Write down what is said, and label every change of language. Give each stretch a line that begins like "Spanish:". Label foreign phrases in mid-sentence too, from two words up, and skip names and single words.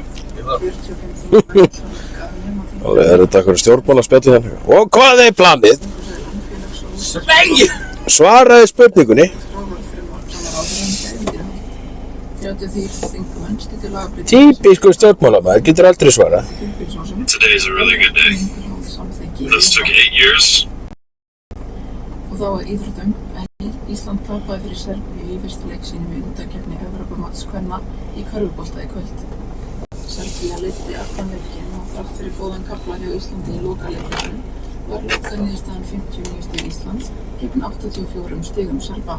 Icelandic: 45.000 Alveg er þetta eitthvað stjórnmálaspjalli hérna. Og hvað er planið? Svei! Svaraði spurningunni. 33 þingmenn studdu lagabreitingar. Típískur stjórnmálamaður getur aldrei svarað.
English: Today's a really good day. This took 8 years.
Icelandic: Og þá að íþróttum, en Ísland tapaði fyrir Serbíu í fyrsta leik sínum í undankeppni Evrópumóts kvenna í körfubolta í kvöld. Serbía leiddi allan leikinn og þrátt fyrir góðan kafla hjá Íslandi í lokaleiknum var lokaniðurstaðan 59 stig Íslands gegn 84 stigum Serba.